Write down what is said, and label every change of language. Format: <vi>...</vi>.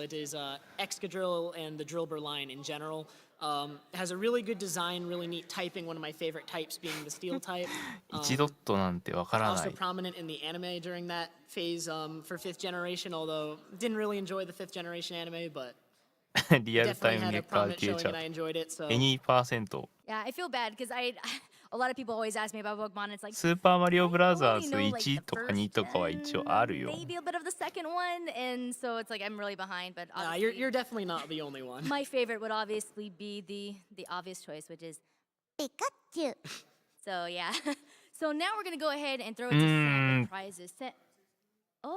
<en>It is Excadrill and the Drillbur line in general. It has a really good design, really neat typing, one of my favorite types being the Steel type. Also prominent in the anime during that phase for 5th generation, although didn't really enjoy the 5th generation anime, but...</en> <ja>リアルタイム結果が消えちゃう。</ja> <en>any%. Yeah, I feel bad because a lot of people always ask me about Pokemon. It's like</en> <ja>スーパーマリオブラザーズ1とか2とかは一応あるよ。</ja> <en>Maybe a bit of the second one, and so it's like I'm really behind. But you're definitely not the only one. My favorite would obviously be the obvious choice, which is Pikachu. So yeah. So now we're gonna go ahead and throw it to Sam with prizes. Oh,</en>